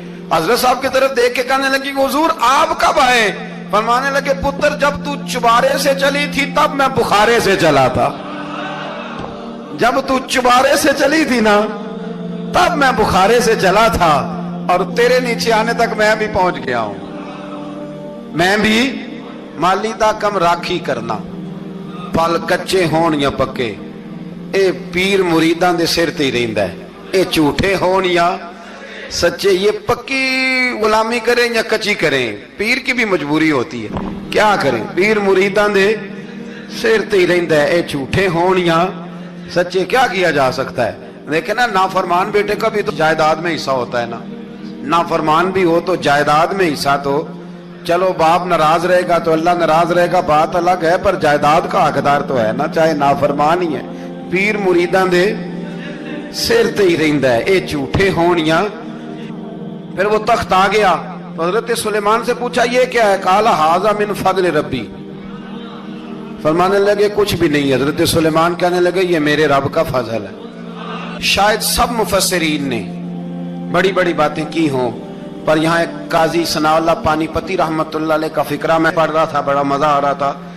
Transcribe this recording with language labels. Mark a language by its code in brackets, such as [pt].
[ur] حضرت صاحب کی طرف دیکھ کے کہنے لگی حضور آپ کب آئے؟ فرمانے لگے پتر جب تو چبارے سے چلی تھی تب میں بخارے سے چلا تھا. جب تو چبارے سے چلی تھی نا تب میں بخارے سے چلا تھا, اور تیرے نیچے آنے تک میں بھی پہنچ گیا ہوں. [pa] میں بھی مالی دا کم راکھی کرنا, پل کچے ہون یا پکے, اے پیر مریدان دے سر تے ہی رہندا ہے. اے جھوٹے ہون یا سچے, [ur] یہ پکی غلامی کریں یا کچی کریں, پیر کی بھی مجبوری ہوتی ہے. کیا کریں, [pa] پیر مریدان دے سر تے ہی رہندا ہے. اے جھوٹے ہون یا سچے, [ur] کیا کیا جا سکتا ہے. دیکھیں نا, نافرمان بیٹے کا بھی تو جائیداد میں حصہ ہوتا ہے نا. نافرمان بھی ہو تو جائیداد میں حصہ, تو چلو باپ ناراض رہے گا تو اللہ ناراض رہے گا, بات الگ ہے, پر جائیداد کا حقدار تو ہے نا, چاہے نافرمان ہی ہے. [pa] پیر مریدان دے سر تے ہی رہندا ہے. اے جھوٹے ہون یا. [ur] پھر وہ تخت آ گیا تو حضرت سلیمان سے پوچھا یہ کیا ہے؟ [ar] قال ھذا من فضل ربی. [ur] فرمانے لگے کچھ بھی نہیں. حضرت سلیمان کہنے لگے یہ میرے رب کا فضل ہے. شاید سب مفسرین نے بڑی بڑی باتیں کی ہوں, پر یہاں ایک قاضی ثناء اللہ پانی پتی رحمت اللہ علیہ کا فقرہ میں پڑھ رہا تھا, بڑا مزہ آ رہا تھا.